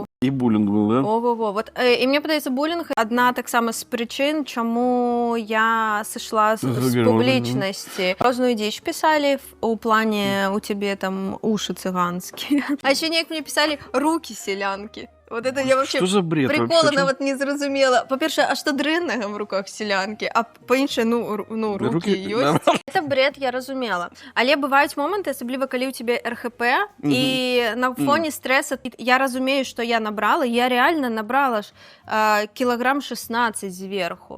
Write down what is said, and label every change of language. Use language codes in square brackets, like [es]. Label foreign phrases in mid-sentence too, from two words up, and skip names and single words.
[be] І булінг быў, да? Ого-го. Вот, і мне падаецца, булінг адна таксама з прычын, чаму я сышла з публічнасці. Розную дзіч пісалі у плане у цябе там уши цыганскія. А ще неяк мне пісалі рукі селянкі. [ru] Вот это я вообще прикола [be] нават не зразумела. Па-першае, а што дрэннага в руках селянкі? А па-іншае, ну рукі ёсць. [ru] Это бред, [be] я разумела. Але бываюць моманты, асабліва калі ў цябе РХП, і на фоне стрэса я разумею, што я набрала. Я реально набрала ж кілаграм 16 зверху.